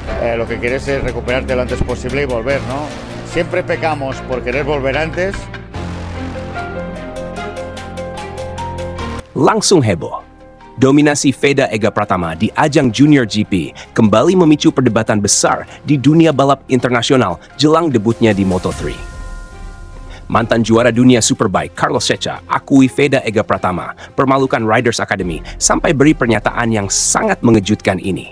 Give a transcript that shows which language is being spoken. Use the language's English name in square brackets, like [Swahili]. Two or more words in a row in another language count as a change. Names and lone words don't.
[Spanish] lo que quieres es recuperarte lo antes posible y volver, ¿no? Siempre pecamos por querer volver antes. [Indonesian] Langsung heboh. Dominasi Veda Ega Pratama di ajang Junior GP kembali memicu perdebatan besar di dunia balap internasional jelang debutnya di Moto3. Mantan juara dunia Superbike Carlos Ceca akui Veda Ega Pratama permalukan Riders Academy sampai beri pernyataan yang sangat mengejutkan ini.